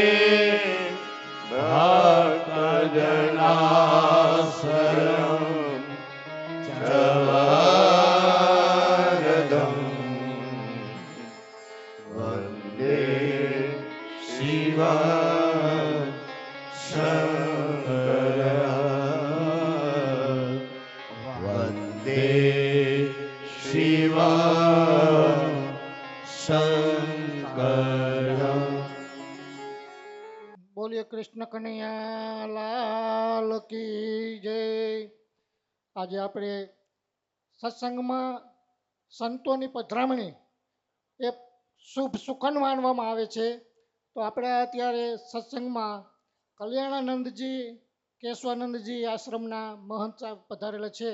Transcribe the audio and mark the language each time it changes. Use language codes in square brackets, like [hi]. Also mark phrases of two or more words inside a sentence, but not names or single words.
[sa] भक्तजनाश्रयं जवारदं वन्दे शिव शङ्कर वन्दे शिव शङ्कर। [gu] બોલીએ [hi] कृष्ण कन्हैया लाल की जय. [gu] આજે આપણે સત્સંગમાં સંતોની પધરામણી એ શુભ સુખન માનવામાં આવે છે. તો આપણે અત્યારે સત્સંગમાં કલ્યાણાનંદજી કેશવાનંદજી આશ્રમના મહંત સાહેબ પધારેલા છે.